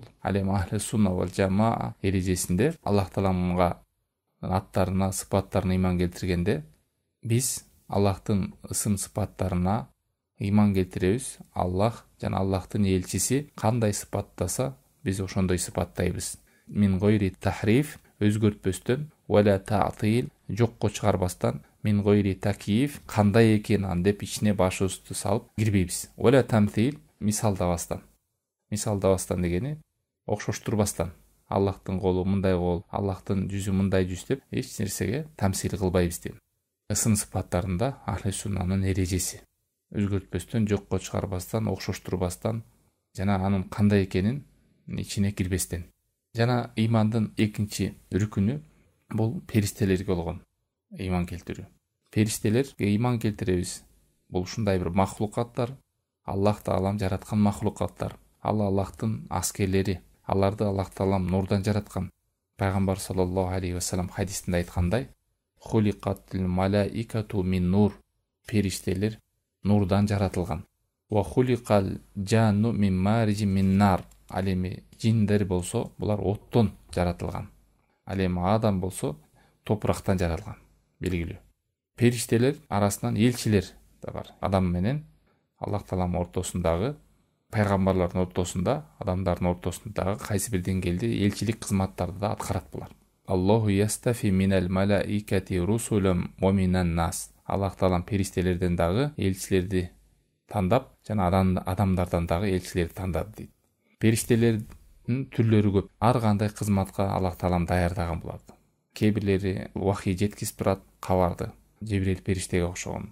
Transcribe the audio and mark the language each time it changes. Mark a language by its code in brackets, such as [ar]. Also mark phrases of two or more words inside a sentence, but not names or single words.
[ky] Ал эми Ахли Сунна вал Жамаа эрежесинде Аллах Тааламга аттарына, сыпаттарына ыйман келтиргенде, биз Аллахтын ысым сыпаттарына ыйман келтиребиз. Аллах жана Аллахтын элчиси кандай сыпаттаса, биз ошондой сыпаттайбыз. [ar] من غير تحريف, [ky] өзгөртпөстөн, [ar] ولا تعطيل, [ky] жокко чыгарбастан, [ar] من غير تكييف, [ky] кандай экенин деп ичине башыбызды салып кирбейбиз. [ar] ولا تمثيل, [ky] мисалдабастан. Мисалдабастан дегени окшоштурбастан. Аллахтын колу мындай кол, Аллахтын жүзү мындай жүз деп эч нерсеге тамсил кылбайбыз дейм. Ысым сыпаттарында Ахли Суннанын эрежеси. Өзгөртпөстөн, жокко чыгарбастан, окшоштурбастан жана анын кандай экенин ичине кирбестен. Жана ыймандын экинчи рүкүнү бул периштелерге болгон ыйман келтирүү. Периштелерге ыйман келтиребиз. Бул ушундай бир махлукаттар, Аллах Таалам жараткан махлукаттар. Ал Аллахтын аскерлери. Аларды Аллах Таалам нурдан жараткан. Пайгамбар [ar] صلى الله عليه وسلم [ky] хадисинде айткандай: [ar] "خلقت الملائكة من نور." [ky] Периштелер нурдан жаратылган. [ar] "وخلق الجان من مارج من نار." [ky] Ал эми жиндер болсо, булар оттон жаратылган. Ал эми адам болсо, топурактан жаралган. Белгилүү. Периштелер арасынан элчилер да бар. Адам менен Аллах Таалам ортосундагы, пайгамбарлардын ортосунда, адамдардын ортосундагы кайсы бир деңгээлде элчилик кызматтарды да аткарат булар. [ar] الله يصطفي من الملائكة رسلا ومن الناس. [ky] Аллах Таала периштелерден дагы элчилерди тандап, жана адамдардан дагы элчилерди тандады дейт. Периштелердин түрлөрү көп. Ар кандай кызматка Аллах Таалам даярдаган булат. Кээ-бирлери вахий жеткизип турат, кабарды, Жибрил периштеге окшогон.